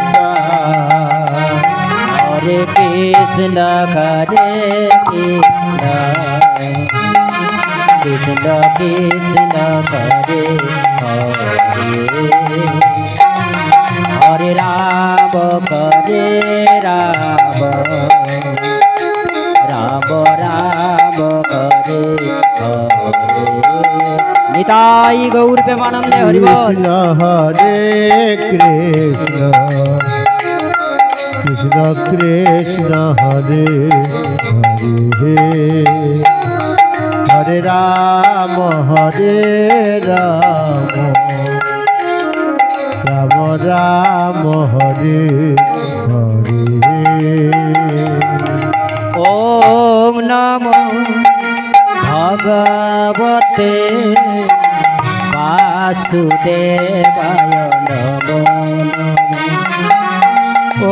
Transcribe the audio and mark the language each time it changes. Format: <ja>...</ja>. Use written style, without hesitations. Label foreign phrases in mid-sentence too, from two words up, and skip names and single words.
<sa>হরে কৃষ্ণ হরে কৃষ্ণ কৃষ্ণ কৃষ্ণ হরে হরে হরে রাম রাম রাম রাম হরে হরে</sa> <bn>নিতাই গৌর প্রেমানন্দে হরি বল।</bn> <sa>হরে কৃষ্ণ কৃষ্ণ কৃষ্ণ হরে হরে হরে রাম রাম রাম হরে হরে ওম নমো ভগবতে বাসুদেবায় নমো নমো</sa>